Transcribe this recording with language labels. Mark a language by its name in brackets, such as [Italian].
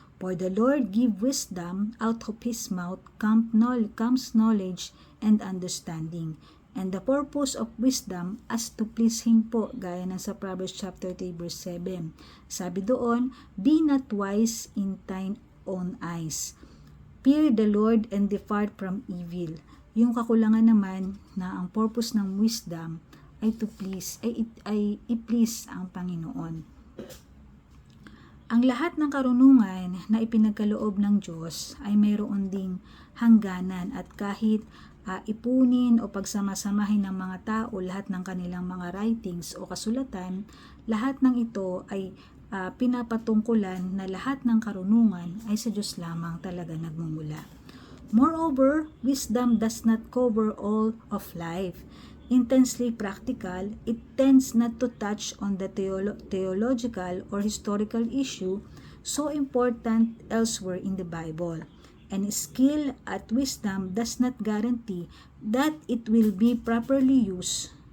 [English] For the Lord give wisdom, out of his mouth comes knowledge and understanding. And the purpose of wisdom as to please Him po, [Filipino] gaya ng sa [English] Proverbs chapter 3 verse 7. [Filipino] Sabi doon, [English] be not wise in thine own eyes. Fear the Lord and depart from evil. [Filipino] Yung kakulangan naman na ang purpose ng wisdom ay [English] to please, [Filipino] ay i-please ang Panginoon. Ang lahat ng karunungan na ipinagkaloob ng Diyos ay mayroon ding hangganan, at kahit ipunin o pagsamasamahin ng mga tao lahat ng kanilang mga writings o kasulatan, lahat ng ito ay pinapatungkulan na lahat ng karunungan ay sa Diyos lamang talaga nagmumula. [English] Moreover, wisdom does not cover all of life. Intensely practical, it tends not to touch on the theological or historical issue so important elsewhere in the Bible. And skill at wisdom does not guarantee that it will be properly used.